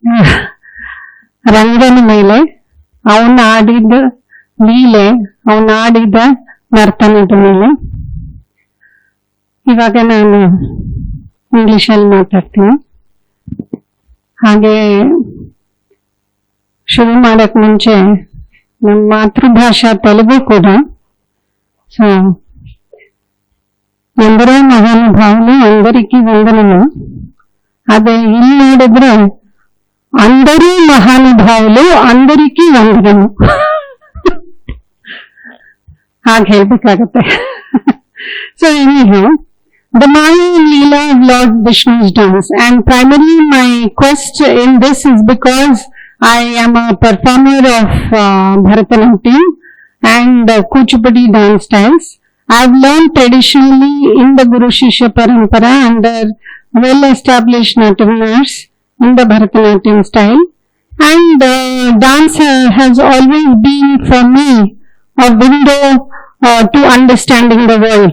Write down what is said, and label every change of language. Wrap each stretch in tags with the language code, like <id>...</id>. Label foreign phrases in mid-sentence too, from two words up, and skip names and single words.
<kn>ರಂಗನ ಮೇಲೆ ಅವನ ಆಡಿದ ಲೀಲೆ, ಅವನ ಆಡಿದ ನರ್ತನದ ಮೇಲೆ. ಇವಾಗ ನಾನು ಇಂಗ್ಲಿಷಲ್ಲಿ ಮಾತಾಡ್ತೀನಿ. ಹಾಗೆ ಶುರು ಮಾಡಕ್ ಮುಂಚೆ ನಮ್ಮ ಮಾತೃಭಾಷಾ ತೆಲುಗು ಕೂಡ.</kn> <te>సో ఎందరో మహానుభావులు అందరికీ వందనము. అదే</te> <kn>ಇಲ್ಲಿ ನೋಡಿದ್ರೆ</kn> <te>అందరూ మహానుభావులు అందరికీ వందనము</te> <kn>ಹಾಗೆ ಹೇಳ್ಬೇಕಾಗತ್ತೆ.</kn> <en>So anyhow, the Maya and Lila of Lord Vishnu's dance, and primarily my quest in this is because I am a performer of Bharatanatyam and Kuchipudi dance styles. I've learned traditionally in the</en> <sa>गुरु शिष्य परम्परा</sa> <en>under well-established Natyamars in the Bharatanatyam style, and dance has always been for me a window to understanding the world.</en>